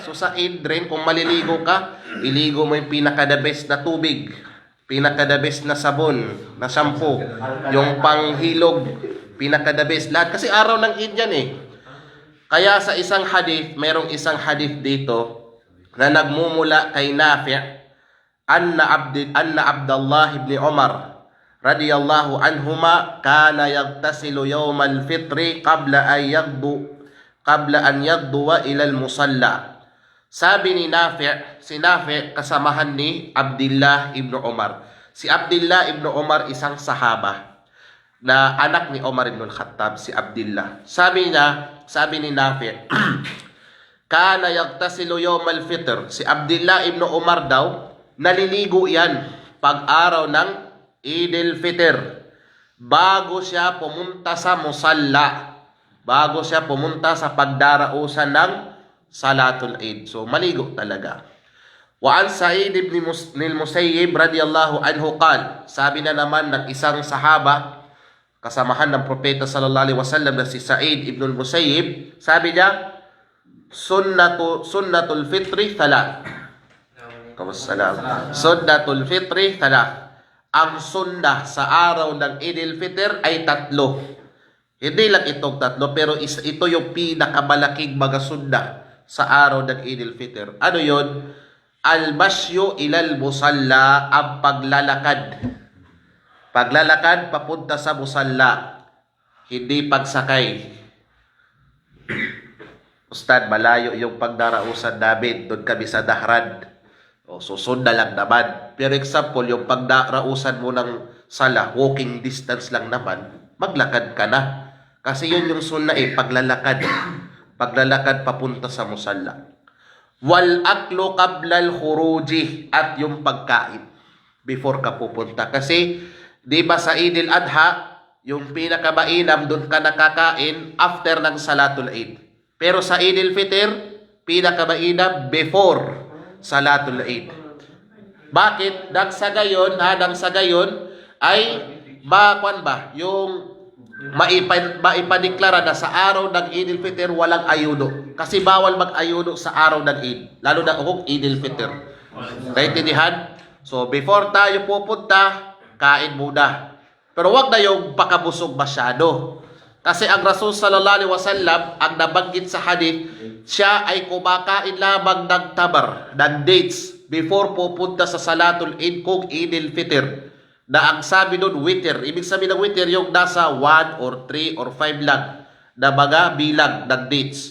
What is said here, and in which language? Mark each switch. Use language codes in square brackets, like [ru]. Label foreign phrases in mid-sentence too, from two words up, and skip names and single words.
[tl] So sa Eid rin, kung maliligo ka, iligo mo yung pinaka- [en] the best [tl] na tubig, pinaka- [en] the best [tl] na sabon, na shampoo, yung panghilog, pinaka- [en] the best [tl] lahat. Kasi araw ng Eid yan eh. Kaya sa isang hadith, merong isang hadith dito na nagmumula kay Nafi' [ar] أن عبد الله بن عمر رضي الله عنهما كان يغتسل يوم الفطر قبل أن يغدو إلى المصلى. [tl] Sabi ni Nafi', si Nafi' kasamahan ni Abdullah ibn Umar. Si Abdullah ibn Umar isang sahaba na anak ni Umar ibn al-Khattab, si Abdullah. Sabi ni Nafi', [ar] كان يغتسل يوم الفطر. [tl] Si Abdullah ibn Umar daw, naliligo yan pag araw ng Idil Fitr. Bago siya pumunta sa musalla. Bago siya pumunta sa pagdarausan ng Salatul Eid. So, maligo talaga. [ar] وعن سعيد بن المسيب رضي الله عنه قال. [tl] Sabi na naman ng isang sahaba, kasamahan ng propeta [ar] صلى الله عليه وسلم [tl] na si Sa'id ibn Musayyib, sabi niya, [ar] سنة الفطر ثلاث. Kamusalam. سنة الفطر ثلاث. [tl] Ang sunnah sa araw ng Idil Fitr ay 3. Hindi lang itong 3, pero ito yung pinakamalaking mga sunnah sa araw ng Idil Fitr. Ano yun? [ar] المشي إلى المصلى, [tl] ang paglalakad. Paglalakad papunta sa musalla. Hindi pagsakay. Ustad, malayo yung pagdarausan namin. Doon kami sa Dahran. O, susund na lang naman. Pero example, yung pagdarausan mo ng sala, [en] walking distance [tl] lang naman, maglakad ka na. Kasi yun yung sunna paglalakad. Paglalakad papunta sa musalla. [ar] والأكل قبل الخروج, [tl] at yung pagkain before ka pupunta. Kasi, di ba sa Idil Adha, yung pinakamainam, doon ka nakakain after ng Salatul Eid. Pero sa Idil Fitr, pinakamainam before Salatul Eid. Bakit? Nang sa gayon ay yung maipadeklara na sa araw ng Idil Fitr walang ayuno. Kasi bawal mag-ayuno sa araw ng Eid. Lalo na kung Idil Fitr. Naintindihan? So, before tayo pupunta, kain muna. Pero wag na yung pakabusog masyado. Kasi ang Rasul [ar] صلى الله عليه وسلم, [tl] ang nabanggit sa hadith, siya ay kumakain lamang ng tamar, ng dates, before pupunta sa Salatul Eid kung Idil Fitr. Na ang sabi doon, witr. Ibig sabihin ng witr, yung nasa 1 or 3 or 5 lang na mga bilang ng dates.